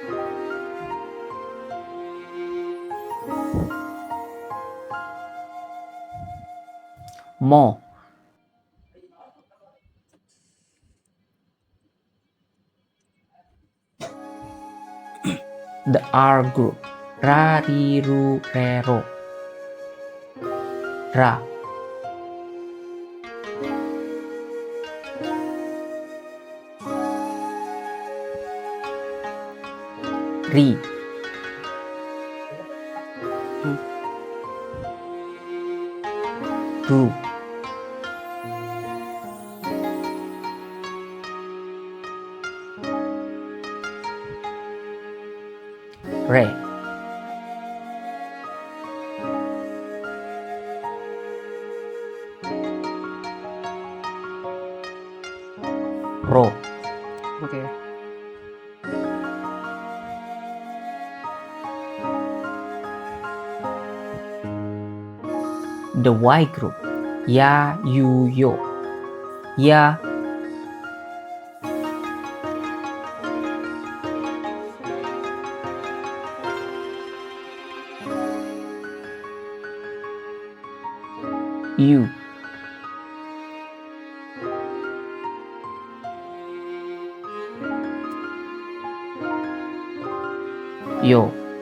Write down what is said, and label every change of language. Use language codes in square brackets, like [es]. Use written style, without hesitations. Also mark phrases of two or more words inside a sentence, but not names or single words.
[ja] Mo. [en] The R group. [ja] Ra, ri, ru, re, ro. Ra. Ri. Ru. Re. Ro. [en] Okay. The Y group. [ja] Ya, yu, yo. Ya. You. Yo.